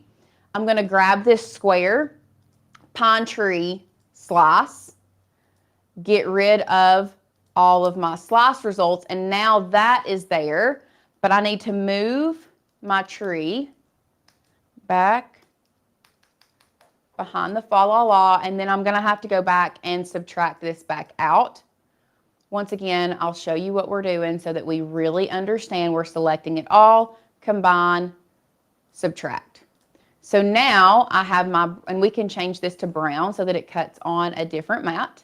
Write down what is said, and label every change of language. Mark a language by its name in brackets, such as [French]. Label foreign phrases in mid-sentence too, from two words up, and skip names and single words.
[English] I'm going to grab this square, pine tree, slice, get rid of all of my slice results, and now that is there, but I need to move my tree back behind the fa la la, and then I'm going to have to go back and subtract this back out. Once again, I'll show you what we're doing so that we really understand. We're selecting it all, combine, subtract. So now I have my, and we can change this to brown so that it cuts on a different mat.